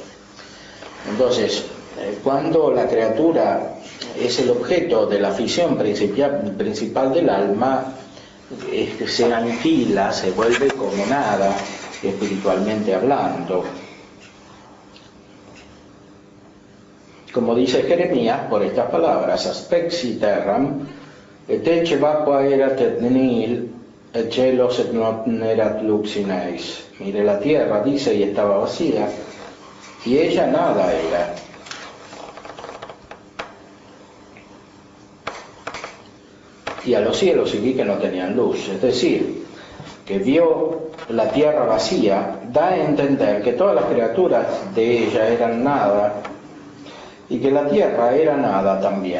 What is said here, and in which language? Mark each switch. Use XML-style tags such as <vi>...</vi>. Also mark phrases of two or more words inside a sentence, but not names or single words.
<es>Entonces, cuando la criatura es el objeto de la afición principal del alma, se aniquila, se vuelve como nada, espiritualmente hablando. Como dice Jeremías, por estas palabras:</es> <la>aspexi terram, et ecce vacua erat et nihil, et celos et non erat lux in eis.</la> <es>Mire, la tierra, dice, y estaba vacía, y ella nada era. Y a los cielos, y vi que no tenían luz. Es decir, que vio la tierra vacía, da a entender que todas las criaturas de ella eran nada, y que la tierra era nada también.</es>